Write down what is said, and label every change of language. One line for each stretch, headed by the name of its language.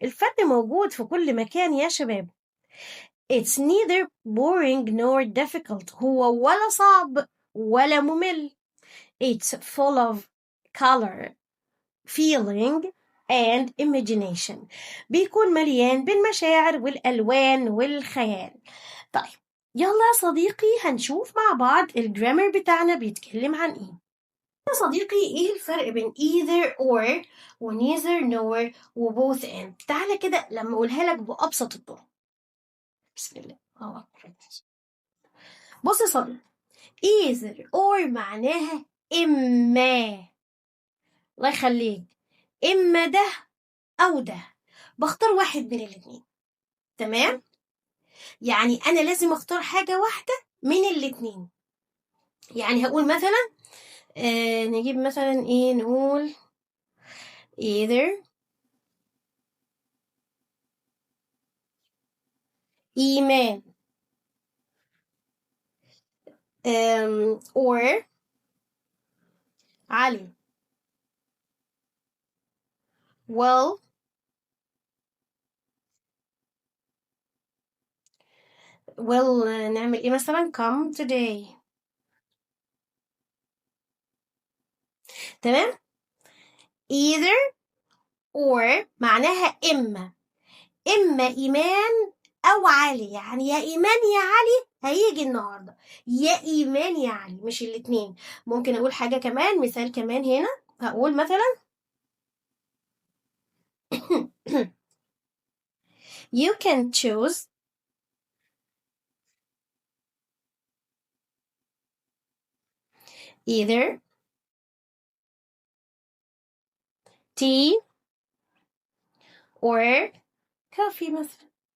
Arabic: الفن موجود في كل مكان يا شباب.
English: It's neither boring nor difficult.
Arabic: هو ولا صعب ولا ممل.
English: It's full of color, feeling and imagination.
Arabic: بيكون مليان بالمشاعر والألوان والخيال. طيب يلا يا صديقي هنشوف مع بعض الجرامر بتاعنا بيتكلم عن ايه. يا صديقي ايه الفرق بين either or و neither nor و both and؟ تعالى كده لما اقولها لك بأبسط الطرق. بسم الله. بص يا صديقي، either or معناها إما، الله يخليك، إما ده أو ده، بختار واحد من الاتنين. تمام؟ يعني أنا لازم أختار حاجة واحدة من الاتنين. يعني هقول مثلا نجيب مثلا إيه، نقول either إيمان or علي. will نعمل إيه مثلا come today. تمام؟ either or معناها إما إيمان أو علي. يعني يا إيمان يا علي هيجي النهاردة، يا إيمان يا علي، مش الاتنين. ممكن أقول حاجة كمان، مثال كمان هنا، هقول مثلا
English: you can choose either tea or coffee
Arabic: مثلا.